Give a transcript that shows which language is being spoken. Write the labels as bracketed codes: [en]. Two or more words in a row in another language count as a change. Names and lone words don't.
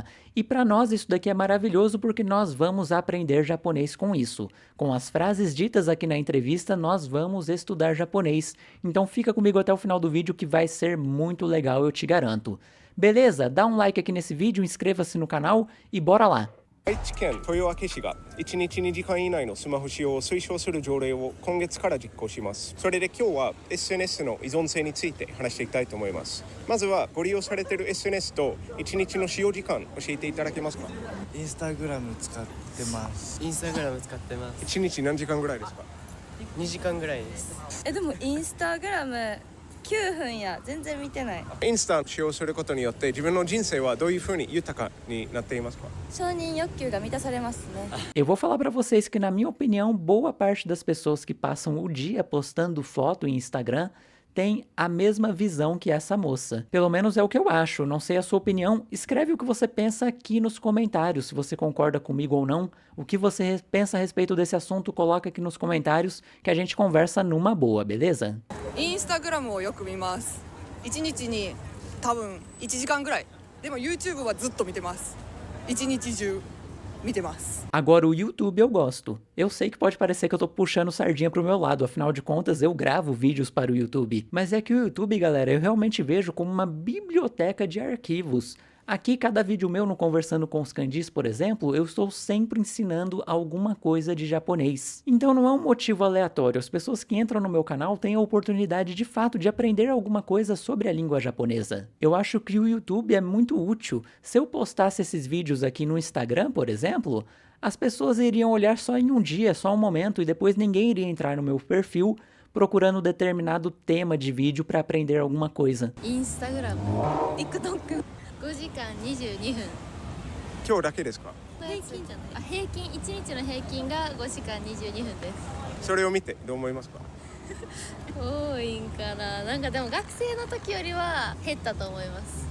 [pt] E para nós isso daqui é maravilhoso porque nós vamos aprender japonês com isso. Com as frases ditas aqui na entrevista, nós vamos estudar japonês. Então fica comigo até o final do vídeo que vai ser muito legal, eu te garanto. Beleza? Dá um like aqui nesse vídeo, inscreva-se no canal e bora lá! [ja] 愛知県豊明市が1日2時間以内のスマホ使用を推奨する条例を今月から実行します。それで今日は SNS の依存性について話していきたいと思います。まずはご利用されている SNS と1日の使用時間教えていただけますか？インスタグラム使ってます。インスタグラム使ってます。 1日何時間ぐらいですか 2時間ぐらいです。でもインスタグラム9分や全然見てない。インスタを使用することによって自分の人生はどういうふうに豊かになっていますか？承認欲求が満たされますね。 [pt] Eu vou falar pra vocês que, na minha opinião, boa parte das pessoas que passam o dia postando foto em Instagram tem a mesma visão que essa moça. Pelo menos é o que eu acho, não sei a sua opinião. Escreve o que você pensa aqui nos comentários, se você concorda comigo ou não. O que você pensa a respeito desse assunto, coloca aqui nos comentários que a gente conversa numa boa, beleza? [ja] インスタグラムをよく見ます。1日に多分1時間ぐらい。でも YouTube はずっと見てます。1日中見てます。 [pt] Agora o YouTube eu gosto. Eu sei que pode parecer que eu tô puxando sardinha pro meu lado, afinal de contas eu gravo vídeos para o YouTube. Mas é que o YouTube, galera, eu realmente vejo como uma biblioteca de arquivos. Aqui, cada vídeo meu no Conversando com os Kanjis, por exemplo, eu estou sempre ensinando alguma coisa de japonês. Então não é um motivo aleatório, as pessoas que entram no meu canal têm a oportunidade de fato de aprender alguma coisa sobre a língua japonesa. Eu acho que o YouTube é muito útil. Se eu postasse esses vídeos aqui no Instagram, por exemplo, as pessoas iriam olhar só em um dia, só um momento, e depois ninguém iria entrar no meu perfil procurando determinado tema de vídeo para aprender alguma coisa. [ja] インスタグラム、TikTok 5時間22分。今日だけですか？平均じゃない。平均1日の平均が5時間22分です。それを見てどう思いますか？多いんかな。なんかでも学生の時よりは減ったと思います。